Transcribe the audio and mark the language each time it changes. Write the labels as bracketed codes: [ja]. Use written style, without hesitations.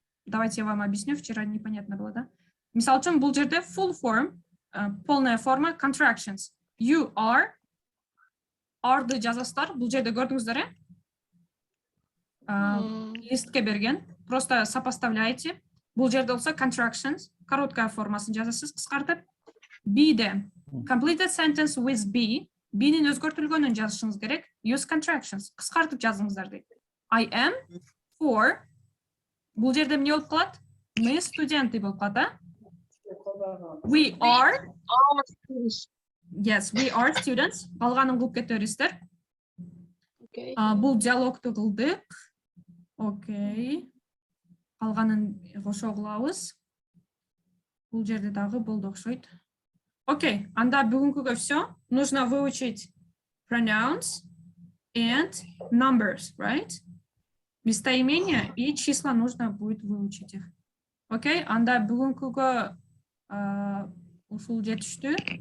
[ru] Давайте я вам объясню, вчера непонятно было, да? [ky] Мисал үчүн, бул жерде full form, [ru] полная форма, [ky] contractions. You are, are-ды жазасыздар, бул жерде көрдүңүздөр, листке берген. [ru] Просто сопоставляйте. [ky] Бул жерде болсо contractions, короткая формасын жазасыз, кыскартып. [en] B-де complete a sentence with B, [ky] B-нин өзгөртүлгөнүн жазышыңыз керек. [en] Use contractions, [ky] кыскартып жазыңыздар дейт. [en] I am for, [ky] бул жерде эмне болуп калат? [ru] Мы студенты [ky] болуп калат, а? [en] We are, yes, we are students. [ky] Калганын кылып кете бересиздер. [en] Okay. [ky] Бул диалогту кылдык. Окей. Калганын кошо кылабыз. Бул жерде дагы болду окшойт. Окей, анда бүгүнкүгө все. [ru] Нужно выучить [en] pronouns and numbers, right? [ru] Местоимения и числа нужно будет выучить их. [ky] Окей, анда бүгүнкүгө ушул жетиштүү.